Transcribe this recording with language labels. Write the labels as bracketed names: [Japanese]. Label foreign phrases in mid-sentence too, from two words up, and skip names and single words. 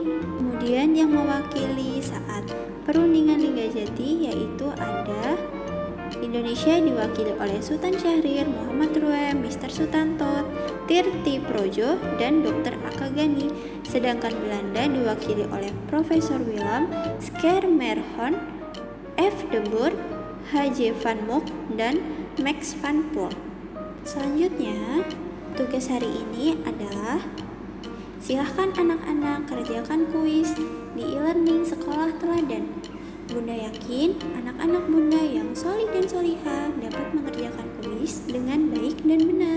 [Indonesian] Kemudian yang mewakili saat perundingan Linggajati yaitu ada Indonesia diwakili oleh Sultan Syahrir, Muhammad Ruem, Mr. Sutanto, Tirti Projo, dan Dr. Akagani. Sedangkan Belanda diwakili oleh Profesor Willem Schermerhorn, F. de Boer, H.J. van Mook, dan Max van Poel. Selanjutnya, tugas hari ini adalah silahkan anak-anak kerjakan kuis di e-learning sekolah teladan. Bunda yakin anak-anak Bunda yang solih dan solihah dapat mengerjakan kuis dengan baik dan benar.